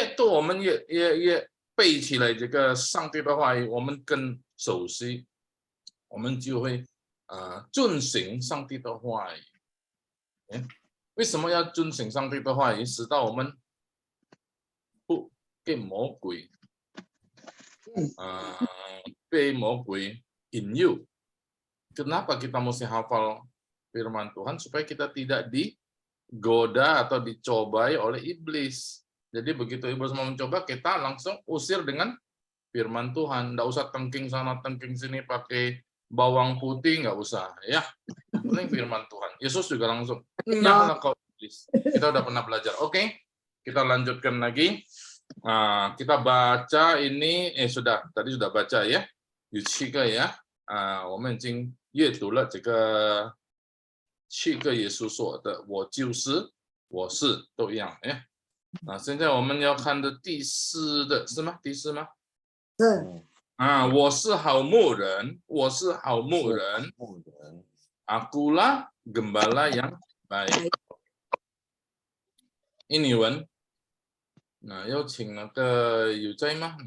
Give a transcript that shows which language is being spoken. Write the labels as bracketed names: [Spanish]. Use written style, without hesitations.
[Chinese] 我们也背起来这个上帝的话语，我们更熟悉，我们就会遵行上帝的话语。为什么要遵行上帝的话语？使到我们不被魔鬼被魔鬼引诱. [Indonesian] Kenapa kita mesti hafal firman Tuhan? Supaya kita tidak digoda atau dicobai oleh iblis. Jadi begitu iblis mau mencoba, kita langsung usir dengan firman Tuhan. Nggak usah tengking sana, tengking sini pakai bawang putih, nggak usah. Ya, penting firman Tuhan. Yesus juga langsung, nyahlah kau please. Kita udah pernah belajar. Oke, kita lanjutkan lagi. Nah, kita baca ini, sudah, tadi sudah baca ya. [Chinese] 有7个呀，我们已经阅读了这个7个耶稣说的我就是我是都一样哎。现在我们要看的第4的是吗？第4吗？是。我是好牧人，我是好牧人。 [Indonesian] Akulah gembala yang baik. Ini Wan. [Chinese] Nah, 有请那个有在吗？